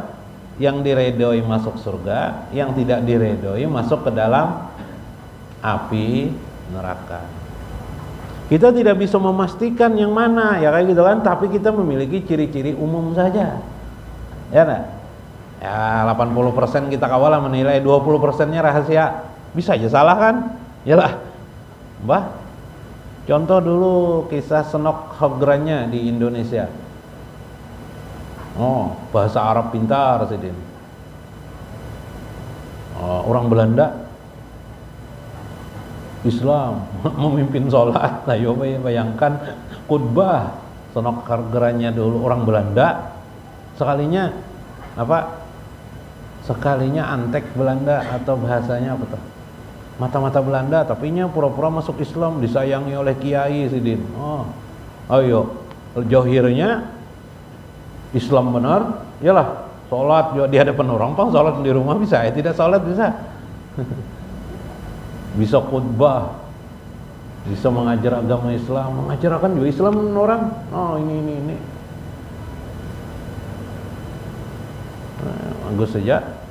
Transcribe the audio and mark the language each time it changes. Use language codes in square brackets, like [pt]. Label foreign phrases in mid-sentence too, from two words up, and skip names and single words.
[id] Yang diridhoi masuk surga, yang tidak diridhoi masuk ke dalam api neraka. Kita tidak bisa memastikan yang mana, ya kayak gitu kan, tapi kita memiliki ciri-ciri umum saja. Ya enggak? [bjn] Ya 80% kita kawalah menilai, 20%-nya rahasia. [id] Bisa aja salah kan? Yalah. Mbah, contoh dulu kisah Senok Hogranya di Indonesia. Bahasa Arab pintar Sidin. Orang Belanda Islam memimpin sholat. Ayo bayangkan khutbah Senok Hogranya dulu orang Belanda. Sekalinya apa? Sekalinya antek Belanda atau bahasanya apa tuh? mata-mata Belanda, tapi nya pura-pura masuk Islam, disayangi oleh kiai Sidin. [bjn] Oh, ayo, johirnya Islam benar, iyalah sholat di hadapan orang, pang sholat di rumah bisa, tidak sholat bisa. Bisa khutbah, bisa mengajar agama Islam, mengajarkan juga Islam orang. [id] Oh ini. Bagus saja.